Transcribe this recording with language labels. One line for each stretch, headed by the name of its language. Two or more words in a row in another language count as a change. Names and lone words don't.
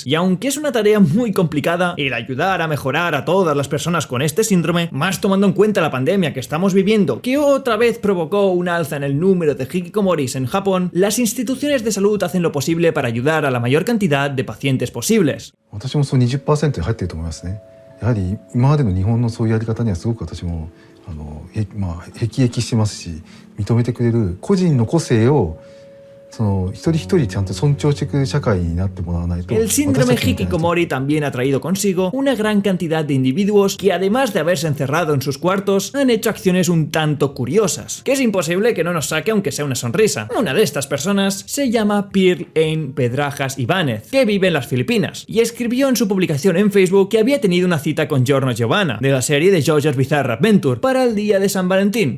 Spanish: Y aunque es una tarea muy complicada el ayudar a mejorar a todas las personas con este síndrome, más tomando en cuenta la pandemia que estamos viviendo, que otra vez provocó un alza en el número de hikikomoris en Japón, las instituciones de salud hacen lo posible para ayudar a la mayor cantidad de pacientes posibles.
Japanese: 私もその 20% に入っていると思いますね。やはり今までの日本のそういうやり方にはすごく私も辟易してますし、認めてくれる個人の個性を
Spanish: El síndrome hikikomori también ha traído consigo una gran cantidad de individuos que, además de haberse encerrado en sus cuartos, han hecho acciones un tanto curiosas, que es imposible que no nos saque aunque sea una sonrisa. Una de estas personas se llama Pearl Ann Pedrajas Ibáñez, que vive en las Filipinas, y escribió en su publicación en Facebook que había tenido una cita con Giorno Giovanna, de la serie de JoJo's Bizarre Adventure, para el día de San Valentín.